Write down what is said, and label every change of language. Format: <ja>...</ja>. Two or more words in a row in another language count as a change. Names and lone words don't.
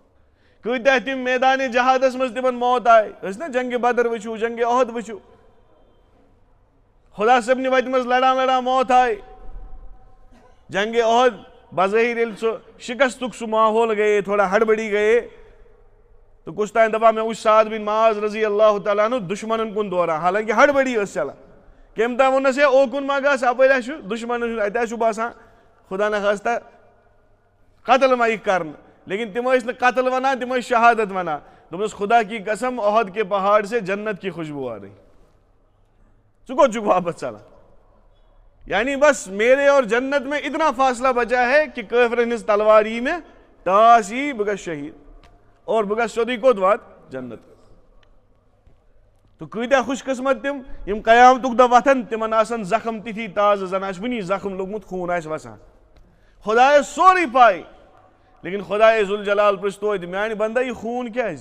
<ks>کۭتیاہ تم میدان جہادس منٛز تمن موت آیہِ. ٲسۍ نا جنگِ بدر وٕچھو جنگِ احد وٕچھو خدا صٲبنہِ وتہِ منٛز لڑان لڑان موت آیہِ. جنگ احد بظاہر ییٚلہِ سُہ شکستُک سُہ ماحول گٔیے تھوڑا ہڑبڑی گٔیے تو کچھ تام دپان مےٚ وٕچھ سعد بن معاذ</ks> <ar>رضی اللہ تعالیٰ عنہ</ar> <ks>دشمنن کُن دوران حالانکہ ہڑبڑی ٲس چلان. کٔمۍ تام ووٚننس ہے اوکُن ما گژھ اپٲرۍ آسہِ دشمنن ہُنٛد اَتہِ آسہِ باسان خدا نخواستہ قتل ما یِکھ کرنہٕ. لیکن تم ٲسۍ نہٕ قتل ونان تم ٲسۍ شہادت ونان.</ks> <ur>دوٚپمَس خدا کی قسم احد کے پہاڑ سے جنت کی خوشبو آ رہی.</ur> <ks>ژٕ کوٚت چھُکھ واپس ژلان.</ks> <ur>یعنی بس میرے اور جنت میں اتنا فاصلہ بچا ہے کہ</ur> <ks>کٲفرن ہٕنٛز تلوار یی مےٚ ٹاس یی بہٕ گژھٕ شہید اور بہٕ گژھٕ سیوٚدُے کوٚت وات جنت. تو کۭتیاہ خوش قسمت تم یم قیامتُک دۄہ وتھن تمن آسن زخم تِتھی تازٕ زن آسہِ وُنی زخم لوٚگمُت خوٗن آسہِ وسان. خدایس سورُے پاے لیکن خدایے ذوالجلال پرٛژھ توتہِ میانہِ بندا یہِ خوٗن کیازِ.</ks>